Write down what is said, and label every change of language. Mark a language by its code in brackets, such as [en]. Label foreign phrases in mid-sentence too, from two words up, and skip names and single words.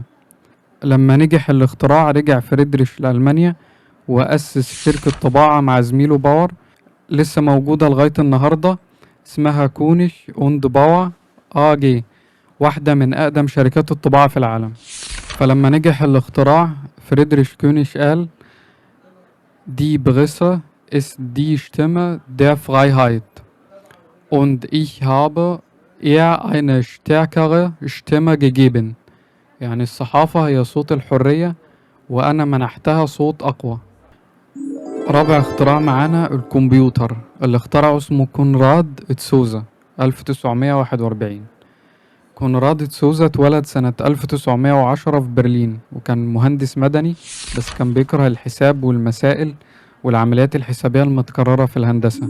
[ar] لما نجح الاختراع رجع فريدريش لألمانيا وأسس شركة طباعة مع زميله باور لسه موجودة لغاية النهاردة، اسمها كونيش أوند باور AG، واحدة من أقدم شركات الطباعة في العالم. فلما نجح الاختراع فريدريش كونيش قال: [de] Die Presse ist die Stimme der Freiheit und ich habe ihr eine stärkere Stimme gegeben. [ar] يعني الصحافة هي صوت الحرية وأنا منحتها صوت أقوى. رابع اختراع معانا الكمبيوتر، اللي اخترعه اسمه كونراد تسوزا 1941. كونراد تسوزا اتولد سنة 1910 في برلين، وكان مهندس مدني، بس كان بيكره الحساب والمسائل والعمليات الحسابية المتكررة في الهندسة.